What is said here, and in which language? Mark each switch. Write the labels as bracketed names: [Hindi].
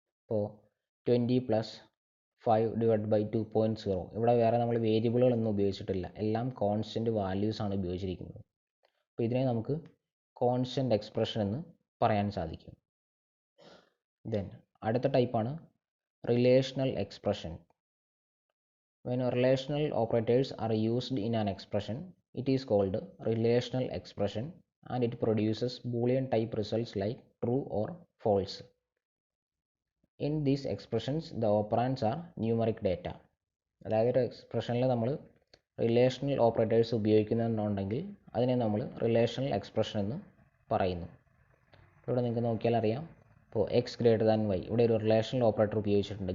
[Malayalam] ഇപ്പോൾ 20 + 5 / 2.0 ഇവിടെ വേറെ നമ്മൾ വേരിയബിളുകളൊന്നും ഉപയോഗിച്ചിട്ടില്ല, എല്ലാം കോൺസ്റ്റൻ്റ് വാല്യൂസ് ആണ് ഉപയോഗിച്ചിരിക്കുന്നത്. അപ്പോൾ ഇതിനെ നമുക്ക് കോൺസ്റ്റൻ്റ് എക്സ്പ്രഷൻ എന്ന് പറയാൻ സാധിക്കും. ദെൻ അടുത്ത ടൈപ്പാണ് relational expression. [English] When relational operators are used in an expression, it is called relational expression and it produces Boolean type results like true or false. In these expressions, the operands are numeric data. [Malayalam] അതായത് ഒരു എക്സ്പ്രഷനിൽ നമ്മൾ relational operators ഉപയോഗിക്കുന്നുണ്ടെങ്കിൽ അതിനെ നമ്മൾ relational expression എന്ന് പറയുന്നു. ഇവിടെ നിങ്ങൾക്ക് നോക്കിയാൽ അറിയാം, ഇപ്പോൾ [English] X greater than Y [Malayalam] ഇവിടെ ഒരു റിലേഷണൽ ഓപ്പറേറ്റർ ഉപയോഗിച്ചിട്ടുണ്ട്.